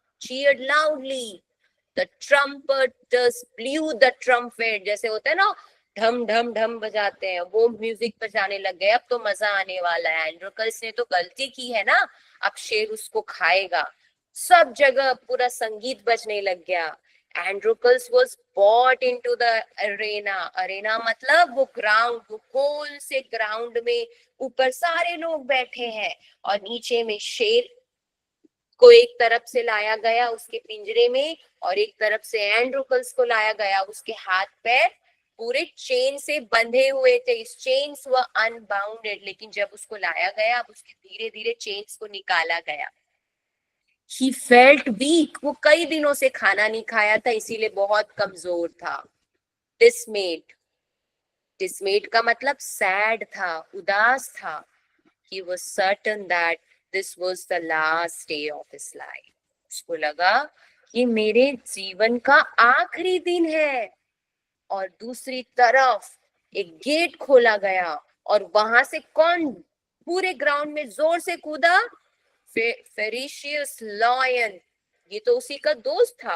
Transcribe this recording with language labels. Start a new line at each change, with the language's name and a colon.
English: Cheered loudly. The trumpeters blew the trumpet,
Hindi: जैसे होता है ना ढम ढम ढम बजाते हैं, वो म्यूजिक बजाने लग गए। अब तो मजा आने वाला है, एंड्रोकल्स ने तो गलती की है ना, अब शेर उसको खाएगा। सब जगह पूरा संगीत बजने लग गया।
English: Androcles was brought into the arena.
Hindi: Arena मतलब वो ग्राउंड, वो गोल से ग्राउंड में ऊपर सारे लोग बैठे हैं और नीचे में शेर को एक तरफ से लाया गया उसके पिंजरे में और एक तरफ से एंड्रोकल्स को लाया गया। उसके हाथ पैर पूरे चेन से बंधे हुए थे।
English: इस chains were unbounded,
Hindi: लेकिन जब उसको लाया गया अब उसके धीरे धीरे चेन्स को निकाला गया।
English: He felt weak.
Hindi: वो कई दिनों से खाना नहीं खाया था, इसीलिए बहुत कमजोर था। Dismayed. Dismayed का मतलब sad था, उदास था.
English: He was certain that this was the last day of his life.
Hindi: उसको लगा कि मेरे जीवन का आखिरी दिन है. और दूसरी तरफ एक गेट खोला गया और वहां से कौन पूरे ग्राउंड में जोर से कूदा? फेरिशियस लॉयन. ये तो उसी का दोस्त था.